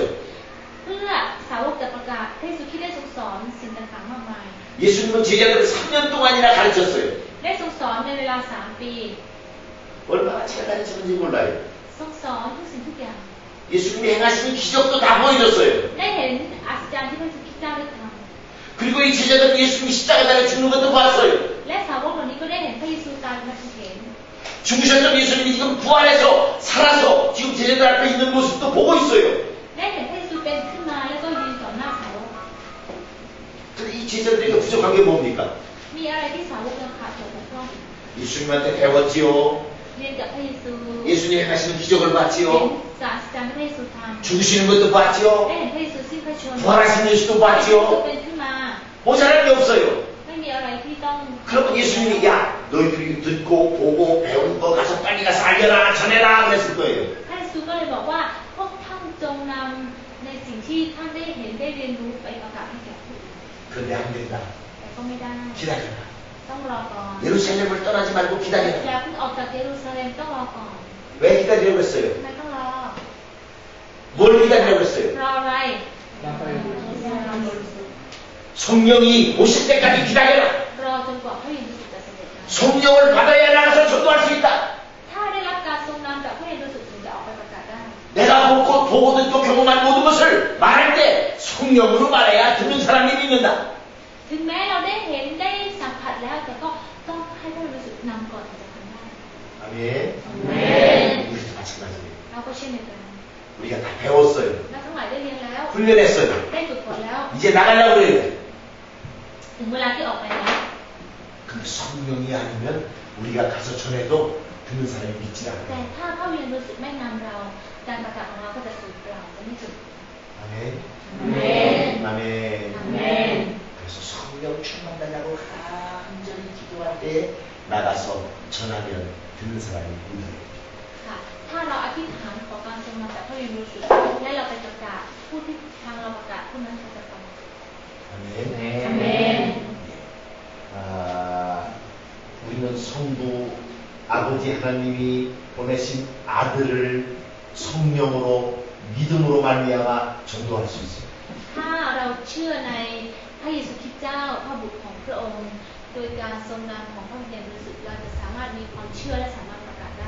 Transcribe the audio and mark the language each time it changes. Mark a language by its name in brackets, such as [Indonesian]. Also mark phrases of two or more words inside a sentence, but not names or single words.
[Thai] เพื่อสาวกจะประกาศพระเยซูคริสต์ได้ทรงสอนสิ่งต่างๆมากมาย [Korean] 예수님은 제자들을 3년 동안이나 가르쳤어요. [Thai] ได้ทรงสอนในเวลา3 ปี [Korean] 얼마나 잘 가르쳤는지 몰라요. [Thai] ทรงสอนทุกสิ่งทุกอย่าง [Korean] 예수님이 행하시는 기적도 다 보여줬어요. [Thai] ได้เห็นอัศจรรย์ที่พระเยซูคริสต์ได้ท [Korean] 그리고 이 제자들은 예수님이 십자가 달에 죽는 것도 봤어요. [Thai] ำและสาวกเหล่านี้ก็ได้เห็นพระเยซูตายบนพระเศียร [Korean] 죽으셨던 예수님이 지금 부활해서 살아서 지금 제자들 앞에 있는 모습도 보고 있어요. [Thai] ได้เห็นพระเยซูเป็นขึ้นมาแล้วก็ยืนต่อหน้าสาวก [Korean] 근데 이 제자들에게 부족한 게 뭡니까? [Thai] มีอะไรที่สาวกยังขาดตกบกพร่อง [Korean] 예수님한테 배웠지요. [Thai] เรียนกับพระเยซู [Korean] 예수님이 하시는 기적을 [Thai] เห็น [Korean] 봤지요. [Thai] ศาสตร์จารย์พระเยซูทำ [Korean] 죽으시는 것도 봤지요. [Thai] ได้เห็นพระเยซูสิ้นพระชนม์ [Korean] 부활하신 예수도 [Thai] พระเยซู [Korean] 봤지요. [Thai] เป็นขึ้นมา [Korean] 모자란 게 없어요. [Thai] ไม่มีอะไรที่ต้อง [Korean] 그러면 예수님이 야 너희들이 듣고 보고 배운 거 가서 빨리 가서 알려라 전해라 그랬을 거예요. [Thai] พระเยซูก็เลยบอกว่าพวกท่านจงนำในสิ่งที่ท่านได้เห็นได้เรียนรู้ไปประกาศให้แก่ผู้อื่น [Korean] 그런데 안 된다. [Thai] แต่ก็ไม่ได้ [Korean] 기다려라. [Thai] ต้องรอก่อน [Korean] 예루살렘을 떠나지 말고 [Thai] อ [Korean] 기다려라. [Thai] ย่าเพิ่งออกจากเยรูซาเล็มต้องรอก่อน [Korean] 왜 기다리라고 했어요? [Thai] ทำไมต้องรอ [Korean] 뭘 기다리라고 했어요? [Thai] รออะไร [Korean] 성령이 오실 때까지 기다려라. [Thai] รอจนกว่าพระเยซูจะเสด็จมา [Korean] 성령을 받아야 나가서 전도할 수 있다. [Thai] ถ้าได้รับการทรงนำจากพระเยซูถึงจะออกไปประกาศได้ [Korean] 내가 보고 듣고 경험한 모든 것을 말할 때 성령으로 말해야 듣는 사람이 믿는다. [Thai] ถึงแม้เราได้เห็นได้สัมผัสแล้วแต่ก็ต้องให้พระเยซูนำก่อนถึงจะทำได้ [Korean] 아멘. 아멘. 우리도 마찬가지예요. [Thai] เราก็เช่นเดียวกัน [Korean] 우리가 다 배웠어요. [Thai] เราทั้งหลายได้เรียนแล้ว [Korean] 훈련했어요. [Thai] ได้ฝึกฝนแล้ว [Korean] 이제 나가려고 그래요. [Thai] ถึงเวลาที่ออกไปแล้ว [Korean] 근데 성령이 아니면 우리가 가서 전해도 듣는 사람이 믿지 [Thai] แต่ [Korean] 않아요. [Thai] ถ้าพระวิญญาณบริสุทธิ์ไม่นำเราการประกาศของเราก็จะสูญเปล่าจะไม่ถึง [Korean] 아멘. 아멘. 아멘. 아멘. 그래서 성령 충만달라고 간절히 기도할 때 나가서 전하면 듣는 사람이 믿어요. [Thai] ค่ะถ้าเราอธิษฐานขอการทรงนำจากพระวิญญาณบริสุทธิ์และเราไปประกาศผู้ที่ทางเราประกาศผู้นั้นเขาจะฟัง [Korean] 아멘. 아멘. 우리는 성부 아버지 하나님이 보내신 아들을 성령으로 믿음으로 말미암아 전도할 수 있어요. [Thai] ถ้าเราเชื่อในพระเยซูคริสต์เจ้าพระบุตรของพระองค์ โดยการทรงนำของพระวิญญาณบริสุทธิ์เราจะสามารถมีความเชื่อและสามารถประกาศได้